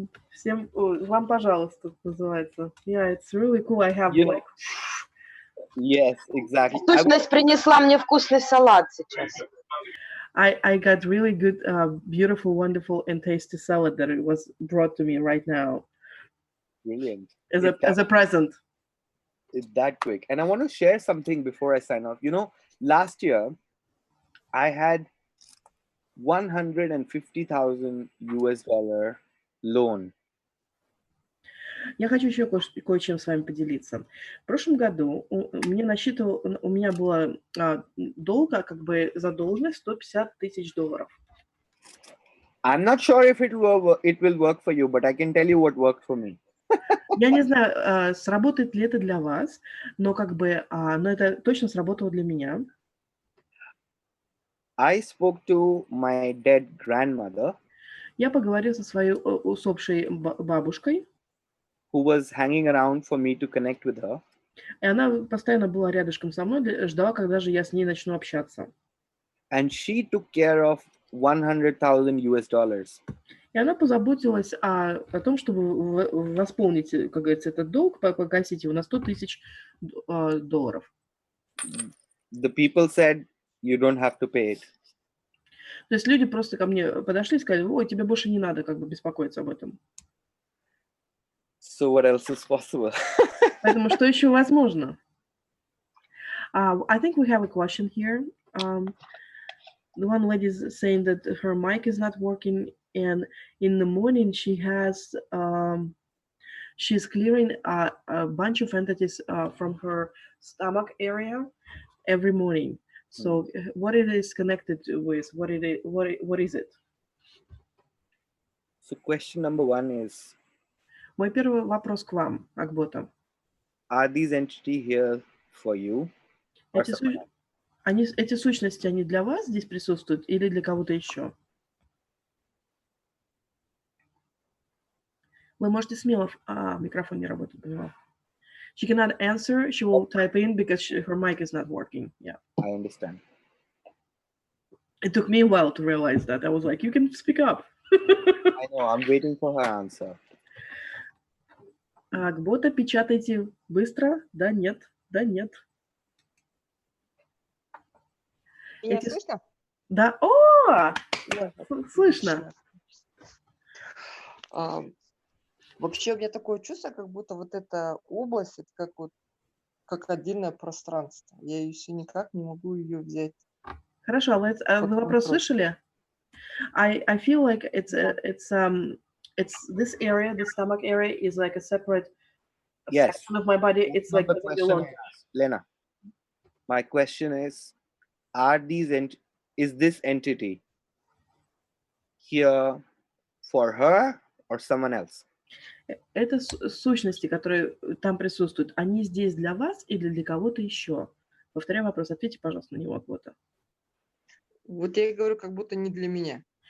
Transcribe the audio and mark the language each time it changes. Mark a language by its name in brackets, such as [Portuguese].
[Russian] Всем, вам, пожалуйста, называется. [English] Yeah, it's really cool. I have like... Yes, exactly. [Russian] Сущность принесла мне вкусный салат сейчас. [English] I got really good, beautiful, wonderful, and tasty salad that it was brought to me right now. Brilliant. As a present. It's that quick. And I want to share something before I sign off. You know, last year, I had $150,000 US loan. [Russian] Я хочу еще кое-чем с вами поделиться. В прошлом году у меня была долга, как бы задолженность $150 тысяч. [English] I'm not sure if it will work for you, but I can tell you what worked for me. [Russian] Я не знаю, сработает ли это для вас, но как бы, но это точно сработало для меня. [English] I spoke to my dead grandmother. [Russian] Я поговорил со своей усопшей бабушкой, [English] who was hanging around for me to connect with her. [Russian] и она постоянно была рядышком со мной, ждала, когда же я с ней начну общаться. [English] And she took care of $100,000. [Russian] И она позаботилась о том, чтобы восполнить, как говорится, этот долг, погасить его на 100 тысяч долларов. [English] The people said, you don't have to pay it. [Russian] То есть люди просто ко мне подошли и сказали, ой, тебе больше не надо как бы беспокоиться об этом. [English] So what else is possible? [Russian] Поэтому что еще возможно? [English] I think we have a question here. The one lady is saying that her mic is not working, and in the morning she has she's clearing a bunch of entities from her stomach area every morning. So what it is connected with? What is it? So question number one is, [Russian] Мой первый вопрос к вам, Акбота. [English] are these entities here for you? Or someone else? [Russian] Эти сущности, они для вас здесь присутствуют или для кого-то еще? Вы можете смело... микрофон не работает, поняла. [English] She cannot answer. She will type in because her mic is not working. Yeah. I understand. It took me a while to realize that. I was like, you can speak up. I know, I'm waiting for her answer. [Russian] Акбота, печатайте быстро. Да, нет. Да, нет. Меня слышно? Да. О! Слышно. Вообще у меня такое чувство, как будто вот эта область, это как отдельное пространство. Я ее все никак не могу ее взять. Хорошо, вы вопрос слышали? [English] I feel like it's this area, the stomach area is like a separate section of my body. It's like Lena, my question is, is this entity here for her or someone else? [Russian] Это сущности, которые там присутствуют, они здесь для вас или для кого-то еще? Повторяю вопрос, ответьте, пожалуйста, на него, Акбота. Вот я и говорю, как будто не для меня.